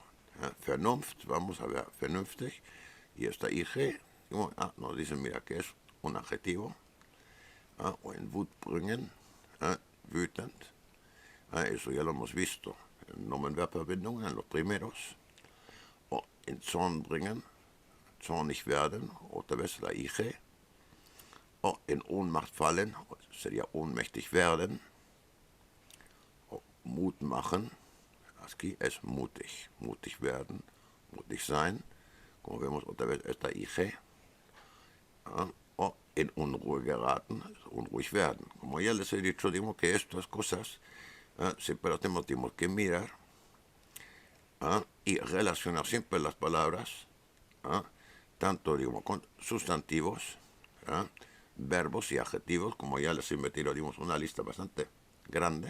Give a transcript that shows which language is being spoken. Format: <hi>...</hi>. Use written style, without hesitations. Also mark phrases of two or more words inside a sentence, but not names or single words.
<es>Vernunft, vamos a ver, vernünftig, y esta IG, digamos, nos dicen, mira, que es un adjetivo.</es> <de>O en Wut bringen, wütend,</de> <es>eso ya lo hemos visto en Nomenverbverbindungen, en los primeros.</es> <de>O en Zorn bringen, zornig werden,</de> <es>otra vez la IG.</es> <de>O en Ohnmacht fallen, sería ohnmächtig werden. O Mut machen,</de> <es>aquí es</es> <de>mutig, mutig werden, mutig sein.</de> <es>Como vemos otra vez esta IG.</es> <de>O in Unruhe geraten, unruhig werden.</de> <es>Como ya les he dicho, digo que estas cosas siempre las tenemos que mirar y relacionar siempre las palabras, tanto digo, con sustantivos, verbos y adjetivos, como ya les he metido digamos, una lista bastante grande.</es>